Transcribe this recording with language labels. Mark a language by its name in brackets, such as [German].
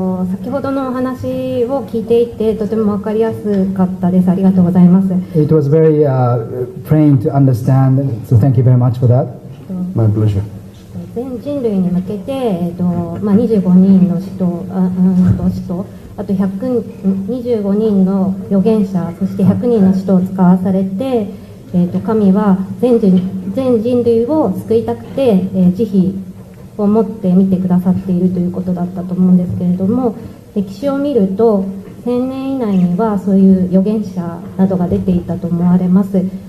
[Japanese] 先ほどのお話を聞いていてとても分かりやすかったです。ありがとうございます。 [English] It was very plain to understand, so thank you very much for that. My pleasure. [Japanese] 全人類に向けて、25人の使徒、あと25人の預言者、そして100人の使徒を使わされて、神は全人類を救いたくて、慈悲を持って見てくださっているということだったと思うんですけれども、歴史を見ると1000年以内にはそういう預言者などが出ていたと思われます。